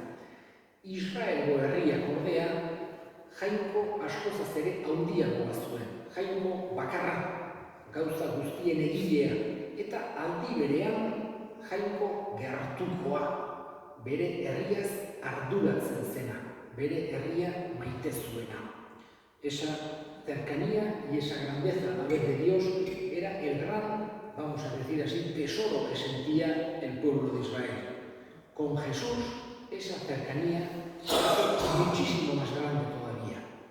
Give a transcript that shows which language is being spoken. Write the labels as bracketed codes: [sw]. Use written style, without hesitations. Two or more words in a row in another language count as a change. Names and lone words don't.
[eu] Israelgo herriak ordea, jainko askozaz ere handiagoa zuen. Jainko bakarra, gauza guztien egilea, eta aldi berean jainko gertukoa, bere herriaz arduratzen zena, bere herria maite zuena. [es] Esa cercanía y esa grandeza a la vez de Dios era el gran, vamos a decir así, tesoro que sentía el pueblo de Israel. Con Jesús, esa cercanía es muchísimo más grande todavía.